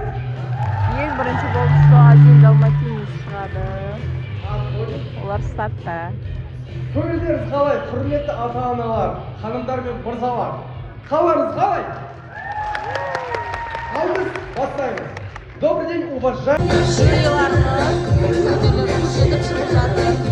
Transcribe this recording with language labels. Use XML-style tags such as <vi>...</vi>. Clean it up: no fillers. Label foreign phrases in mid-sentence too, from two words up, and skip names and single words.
<kk>Ең бірінші болып 101 далматинец шығады. Олар стартта. Көңілдеріңіз қалай, құрметті ата-аналар, ханымдар мен мырзалар? Қаларыңыз қалай? Ал біз бастаймыз.</kk> <ru>Добрый день, уважаемые.</ru> <kk>Жюриларымыз өтелерін жетіп шығып жатыр.</kk>